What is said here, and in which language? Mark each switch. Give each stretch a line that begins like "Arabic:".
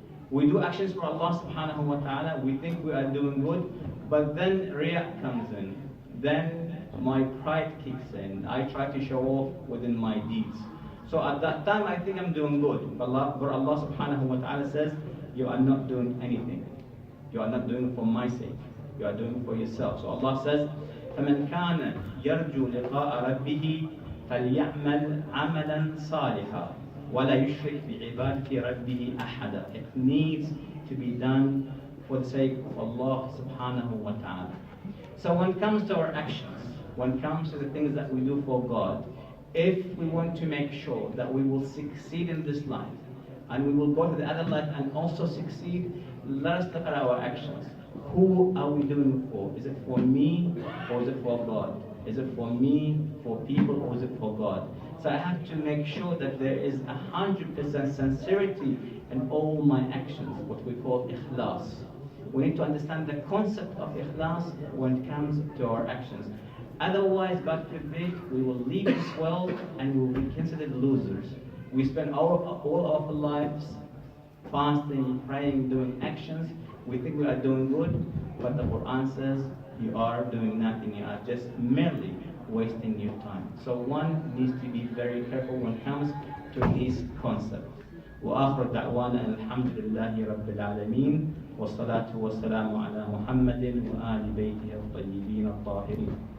English: We do actions for Allah subhanahu wa ta'ala, we think we are doing good, but then Riya comes in. Then my pride kicks in. I try to show off within my deeds. So at that time I think I'm doing good. But Allah subhanahu wa ta'ala says, you are not doing anything. You are not doing it for my sake. You are doing it for yourself. So Allah says,
Arabic: فَمَنْ كَانَ يَرْجُو لِقَاءَ رَبِّهِ فَلْيَعْمَلْ عَمَلًا صَالِحًا وَلَا يُشْرِكْ بِعِبَادَةِ رَبِّهِ أَحَدًا.
English: It needs to be done for the sake of Allah subhanahu wa ta'ala. So when it comes to our actions, when it comes to the things that we do for God, if we want to make sure that we will succeed in this life, and we will go to the other life and also succeed, let us look at our actions. Who are we doing it for? Is it for me or is it for God? Is it for me, for people, or is it for God? So I have to make sure that there is 100% sincerity in all my actions, what we call ikhlas. We need to understand the concept of ikhlas when it comes to our actions. Otherwise, God forbid, we will leave this world and we will be considered losers. We spend all our lives fasting, praying, doing actions. We think we are doing good, but the Quran says you are doing nothing. You are just merely wasting your time. So one needs to be very careful when it comes to these concepts.
Arabic: وآخر دعوانا الحمد لله رب العالمين والصلاة والسلام على محمد وآل بيته الطيبين الطاهرين.